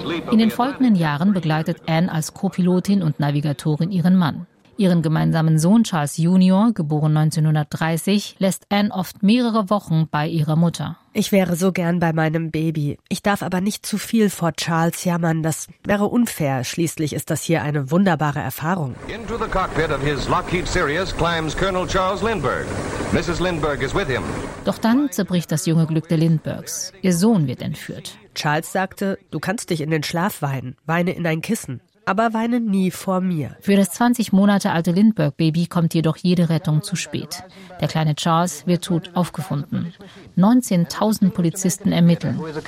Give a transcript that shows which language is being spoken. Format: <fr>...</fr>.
<de>In den folgenden Jahren begleitet Anne als Co-Pilotin und Navigatorin ihren Mann. Ihren gemeinsamen Sohn Charles Junior, geboren 1930, lässt Anne oft mehrere Wochen bei ihrer Mutter. Ich wäre so gern bei meinem Baby. Ich darf aber nicht zu viel vor Charles jammern. Das wäre unfair. Schließlich ist das hier eine wunderbare Erfahrung.</de> <en>Into the cockpit of his Lockheed Sirius climbs Colonel Charles Lindbergh. Mrs. Lindbergh is with him.</en> <de>Doch dann zerbricht das junge Glück der Lindberghs. Ihr Sohn wird entführt. Charles sagte, du kannst dich in den Schlaf weinen. Weine in ein Kissen. Aber weine nie vor mir. Für das 20 Monate alte Lindbergh-Baby kommt jedoch jede Rettung zu spät. Der kleine Charles wird tot aufgefunden. 19.000 Polizisten ermitteln.</de>